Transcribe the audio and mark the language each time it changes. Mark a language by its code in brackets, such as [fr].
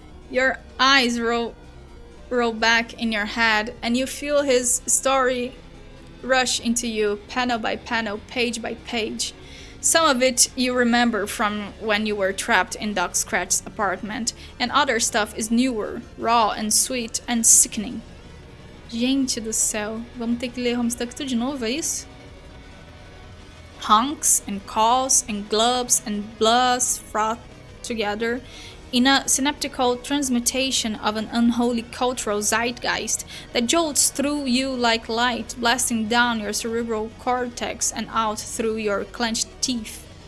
[en] Your eyes roll back in your head, and you feel his story rush into you, panel by panel, page by page. Some of it you remember from when you were trapped in Doc Scratch's apartment, and other stuff is newer, raw and sweet and sickening. [pt] Gente do céu, vamos ter que ler homestuck tudo de novo, é isso? [en] Honks and caws and glubs and blahs froth together in a synaptical transmutation of an unholy cultural zeitgeist that jolts through you like light, blasting down your cerebral cortex and out through your clenched teeth.